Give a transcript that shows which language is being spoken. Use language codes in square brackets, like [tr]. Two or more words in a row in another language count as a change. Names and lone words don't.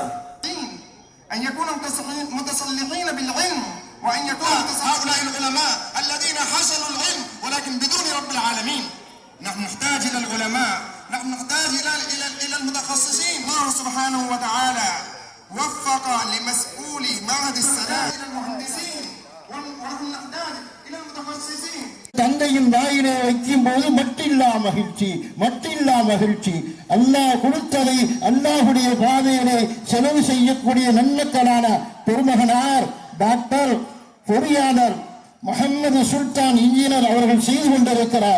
[ar] أن يكونوا متصلحين بالعلم، وأن يكونوا هؤلاء العلماء الذين حصلوا العلم ولكن بدون رب العالمين. نحن نحتاج إلى العلماء، نحن نحتاج إلى المتخصصين. الله سبحانه وتعالى وفق لمسؤولي معهد السلام إلى المهندسين، ونحن نحتاج إلى المتخصصين. [ta] தந்தையின் வாயிலே வைக்கும் போது மட்டில்லா மகிழ்ச்சி. அல்லாஹ் கொடுத்ததை அல்லாஹுடைய பாதையிலே செலவு செய்யக்கூடிய நன்மக்களான பெருமகனார் டாக்டர் பொறியாளர் முஹம்மது சுல்தான் இன்ஜினியர் அவர்கள் செய்து கொண்டிருக்கிறார்.